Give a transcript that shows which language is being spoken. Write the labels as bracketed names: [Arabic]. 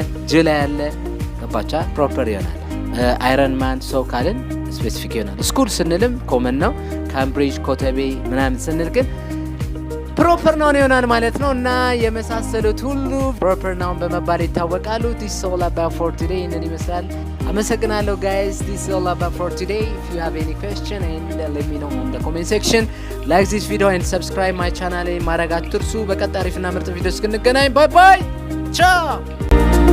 [Amharic] ጁላይ ያለ ገባቻ ፕሮፐር ይሆናል። አይረን ማን ሰው ካልን ስፔሲፊክ ይሆናል። ስኩል ስንልም ኮመን ነው። ካምብሪጅ፣ ኮተቤ ምናምን ስንል ግን ፕሮፐር ናውን ይሆናል ማለት ነው። እና የመሳሰሉት ሁሉ ፕሮፐር ናውን በመባል ይታወቃሉ። [English] this is all about for today [Amharic] እንን ይመስላል። አመሰግናለሁ guys. [English] this is all about for today. if you have any question and let me know in the comment section. like this video and subscribe my channel [Amharic] ማድረግ አትርሱ። በቀጣይ አሪፍና ምርጥ ቪዲዮ እስክንገናኝ ባይ ባይ ቻው።